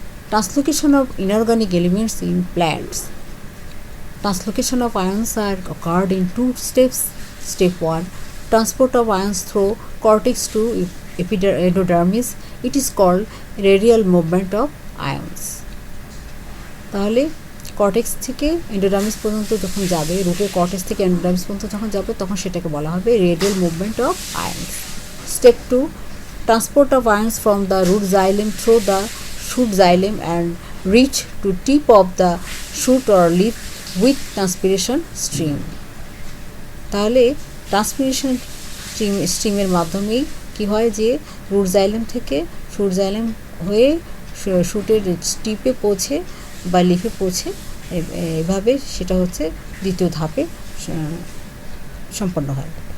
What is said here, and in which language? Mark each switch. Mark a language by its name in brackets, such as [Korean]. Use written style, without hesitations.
[English] Translocation of inorganic elements in plants. Translocation of ions are occurred in 2 steps. Step 1, transport of ions through cortex to endodermis. It is called radial movement of ions. [Bangla] তাহলে cortex থেকে endodermis পর্যন্ত যখন যাবে, রুটের cortex থেকে endodermis পর্যন্ত যখন যাবে, তখন সেটাকে বলা হবে radial movement of আয়ন্স। [English] Step 2, transport of ions from the root xylem through the shoot xylem and reach to tip of the shoot or leaf with transpiration stream. [Bangla] তাহলে ট্রান্সপিরেশন স্ট্রিমের মাধ্যমেই কি হয় যে রুট জাইলেম থেকে শুট জাইলেম হয়ে শুটের টিপে পৌঁছে বা লিফে পৌঁছে, এভাবে সেটা হচ্ছে দ্বিতীয় ধাপে সম্পন্ন হয়।